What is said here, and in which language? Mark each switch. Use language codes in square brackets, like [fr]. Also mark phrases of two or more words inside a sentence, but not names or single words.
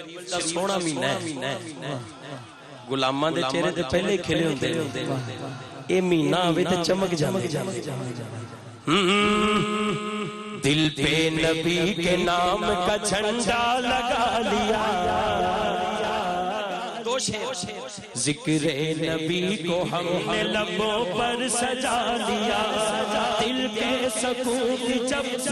[pa] دا سونا مہینہ ہے غلاماں دے چہرے تے پہلے ہی کھلے ہوندے نے اے مہینہ آوے تے چمک جاندے [ur] دل پہ نبی کے نام کا جھنڈا لگا لیا ذکر نبی کو ہم نے لبوں پر سجا لیا دل کے سکون کی جب بھی